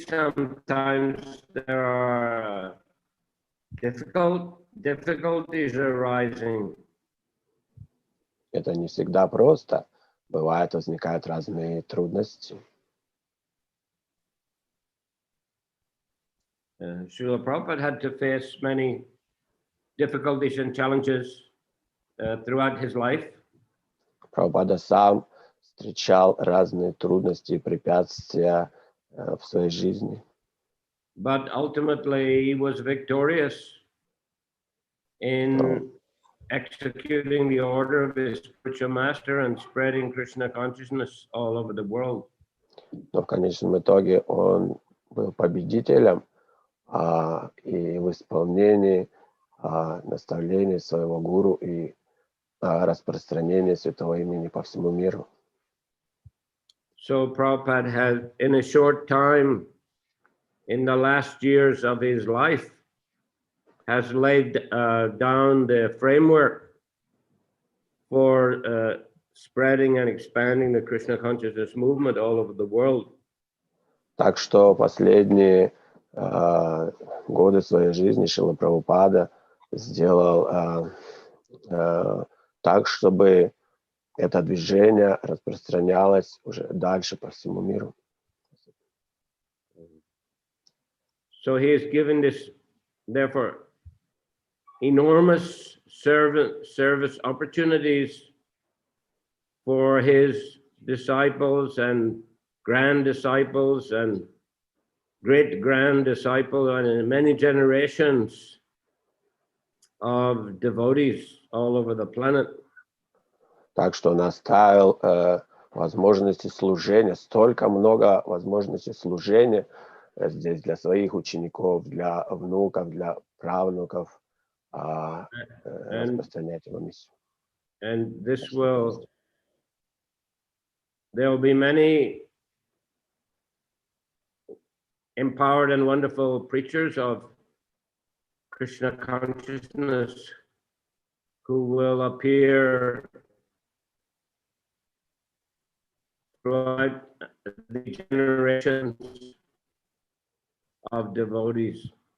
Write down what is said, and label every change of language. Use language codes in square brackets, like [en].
[en] Sometimes there are difficulties arising. [ru] Это не всегда просто. Бывает, возникают разные трудности. [en] Srila Prabhupada had to face many difficulties and challenges throughout his life. [ru] Прабхупада сам встречал разные трудности и препятствия в своей жизни. [en] But ultimately he was victorious in executing the order of his spiritual master and spreading Krishna consciousness all over the world. [ru] Но в конечном итоге он был победителем и в исполнении наставлений своего гуру и распространения святого имени по всему миру. [en] So Prabhupada had, in a short time, in the last years of his life, has laid down the framework for spreading and expanding the Krishna consciousness movement all over the world. [ru] Так что последние годы своей жизни Шрила Прабхупада сделал так, чтобы это движение распространялось уже дальше по всему миру. [en] So he has given this, therefore, enormous service opportunities for his disciples and grand disciples and great grand disciples and many generations of devotees all over the planet. [ru] Так что он оставил возможности служения, столько много возможностей служения здесь для своих учеников, для внуков, для правнуков, распространять его миссию. [en] And there will be many empowered and wonderful preachers of Krishna consciousness who will appear throughout the generations of devotees.